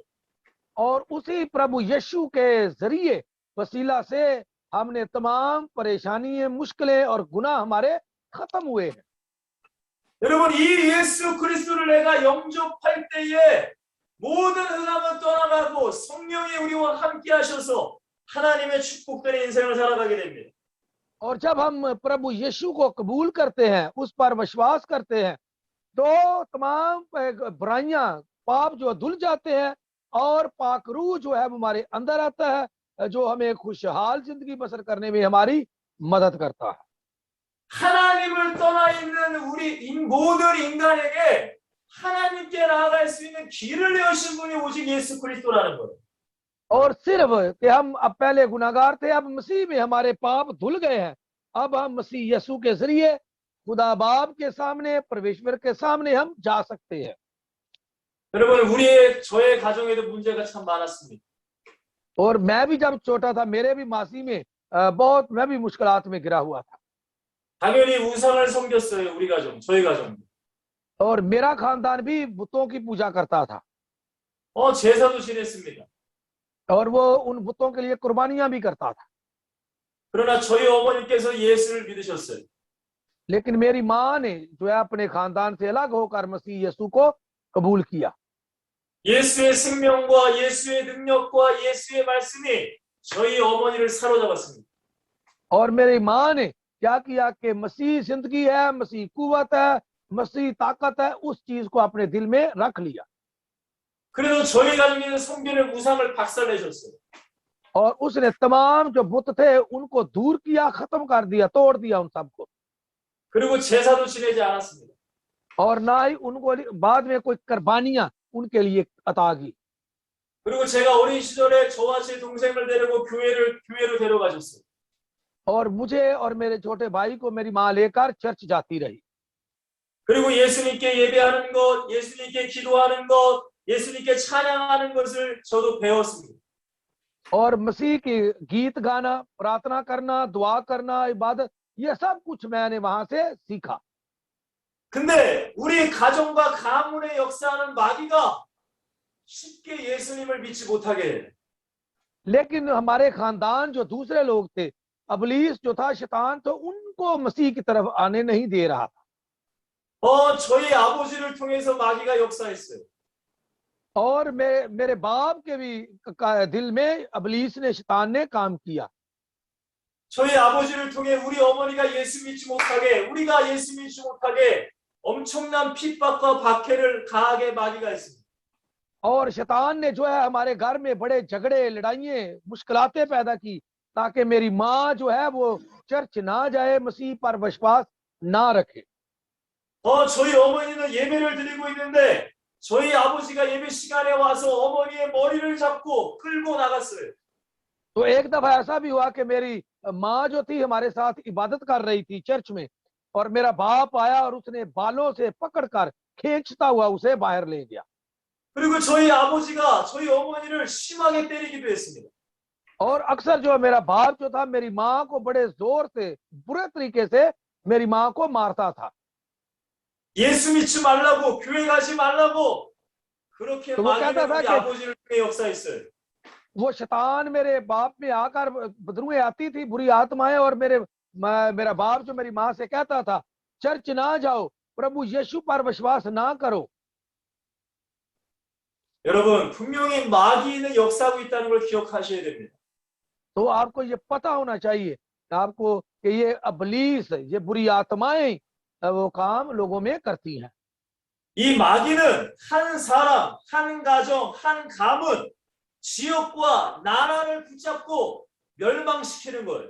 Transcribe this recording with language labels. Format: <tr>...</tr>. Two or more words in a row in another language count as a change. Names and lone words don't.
<hi>और उसी प्रभु यीशु के जरिए वसीला से हमने तमाम परेशानियां, मुश्किलें और गुनाह हमारे खत्म हुए हैं।</hi> <ko>여러분 이 예수 그리스도를 내가 영접할 때에 모든 흑암은 떠나가고 성령이 우리와 함께 하셔서 하나님의 축복된 인생을 살아가게 됩니다.</ko> <hi>और जब हम प्रभु यीशु को कबूल करते हैं, उस पर विश्वास करते हैं, तो तमाम बुराइयां, पाप जो धुल जाते हैं और पाक रूह जो है वो हमारे अंदर आता है, जो हमें खुशहाल जिंदगी बसर करने में हमारी मदद करता है।</hi> <ko>하나님을 떠나 있는 우리 모든 인간에게 하나님께 나아갈 수 있는 길을 여신 분이 오직 예수 그리스도라는 거예요.</ko> <hi>और सिर्फ कि हम अब पहले गुनाहगार थे, अब मसीह में हमारे पाप धुल गए हैं, अब हम मसीह यीशु के जरिए खुदा बाप के सामने, परमेश्वर के सामने हम जा सकते हैं।</hi> <ko>여러분 저의 가정에도 문제가 참 많았습니다.</ko> <hi>और मैं भी जब छोटा था, मेरे भी मासी में मैं भी मुश्किलात में गिरा हुआ था।</hi> <ko>당연히 우상을 섬겼어요. 우리 가정, 저희 가정.</ko> <hi>और मेरा खानदान भी बुतों की पूजा करता था,</hi> <ko>제사도 지냈습니다.</ko> <hi>और वो उन बुतों के लिए कुर्बानियां भी करता था।</hi> <ko>그러나 저희 어머니께서 예수를 믿으셨어요.</ko> <hi>लेकिन मेरी माँ ने जो है अपने खानदान से अलग होकर मसीह यीशु को कबूल किया।</hi> <ko>예수의 생명과 예수의 능력과 예수의 말씀이 저희 어머니를 사로잡았습니다.</ko> <hi>और मेरी माँ ने क्या किया कि मसीह जिंदगी है, मसीह कुव्वत है, मसीह ताकत है, उस चीज को अपने दिल में रख लिया।</hi> <ko>그래도 저희 가정에는 성전의 우상을 박살내셨어요.</ko> <hi>और उसने तमाम जो बुत थे उनको दूर किया, खत्म कर दिया, तोड़ दिया उन सबको।</hi> <ko>그리고 제사도 지내지 않았습니다.</ko> <hi>और ना ही उनको बाद में कोई कुर्बानियां उनके लिए अता की।</hi> <ko>그리고 제가 어린 시절에 저와 제 동생을 데리고 교회로 데려가셨어요.</ko> <hi>और मुझे और मेरे छोटे भाई को मेरी माँ लेकर चर्च जाती रही।</hi> <ko>그리고 예수님께 예배하는 것, 예수님께 기도하는 것, 예수님께 찬양하는 것을 저도 배웠습니다.</ko> <hi>और मसीह की गीत गाना, प्रार्थना करना, दुआ करना, इबादत, ये सब कुछ मैंने वहां से सीखा।</hi> <ko>근데 우리 가정과 가문에 역사하는 마귀가 쉽게 예수님을 믿지 못하게 해요.</ko> <hi>लेकिन हमारे खानदान जो दूसरे लोग थे, अबलीस जो था, शैतान, तो उनको मसीह की तरफ आने नहीं दे रहा था।</hi> <ko>저희 아버지를 통해서 마귀가 역사했어요.</ko> <hi>और मेरे बाप के भी दिल में अबलीस ने, शैतान ने काम किया।</hi> <ko>저희 아버지를 통해 우리 어머니가 예수 믿지 못하게, 우리가 예수 믿지 못하게 엄청난 핍박과 박해를 가하게 마귀가 했습니다.</ko> <hi>और शैतान ने जो है हमारे घर में बड़े झगड़े, लड़ाइयाँ, मुश्किलातें पैदा की, ताकि मेरी माँ जो है वो चर्च ना जाए, मसीह पर विश्वास ना रखे।</hi> <ko>저희 어머니는 예배를 드리고 있는데 저희 아버지가 예배 시간에 와서 어머니의 머리를 잡고 끌고 나갔어요.</ko> <hi>तो एक दफा ऐसा भी हुआ कि मेरी माँ जो थी हमारे साथ इबादत कर रही थी चर्च में, और मेरा बाप आया और उसने बालों से पकड़कर खींचता हुआ उसे बाहर ले गया।</hi> <ko>그리고 저희 아버지가 저희 어머니를 심하게 때리기도 했습니다.</ko> <hi>और अक्सर जो मेरा बाप जो था मेरी माँ को बड़े जोर से, बुरे तरीके से मेरी माँ को मारता था।</hi> <ko>예수 믿지 말라고, 교회 가지 말라고 그렇게</ko> <hi>तो वो कहता</hi> <ko>마귀는</ko> <hi>था</hi> <ko>우리</ko> <hi>कि</hi> <ko>아버지를 통해 역사했어요.</ko> <hi>वो शैतान मेरे बाप में आकर बदरुएं आती थी, बुरी आत्माएं, और मेरा बाप जो मेरी माँ से कहता था, चर्च ना जाओ, प्रभु यीशु पर विश्वास ना करो।</hi> <ko>여러분 분명히 마귀는 역사하고 있다는 걸 기억하셔야 됩니다.</ko> <hi>तो आपको ये पता होना चाहिए आपको कि ये अबलीस, ये बुरी आत्माएं वो काम लोगों में करती हैं।</hi> <ko>이 마귀는 한 사람, 한 가정, 한 가문, 지역과 나라를 붙잡고 멸망시키는 거예요.</ko>